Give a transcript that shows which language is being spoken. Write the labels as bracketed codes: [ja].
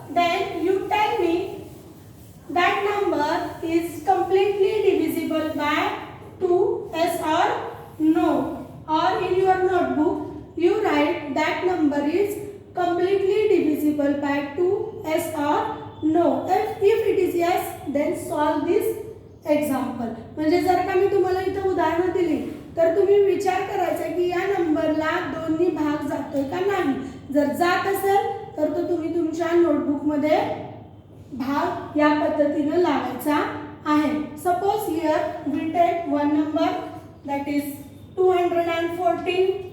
[en] Then you tell me that number is completely divisible by 2, yes or no. Or in your notebook you write that number is completely divisible by 2, yes or no. If it is yes, then solve this example. [mr] म्हणजे जर का मी तुम्हाला इथे उदाहरण दिली तर तुम्ही विचार करायचा की या नंबरला 2 नी भाग जातोय का नाही. जर जात असेल तर तो तुम्ही तुमच्या नोटबुक मध्ये भाग या पद्धतीने लावायचा आहे. [en] Suppose here we take one number, that is 214.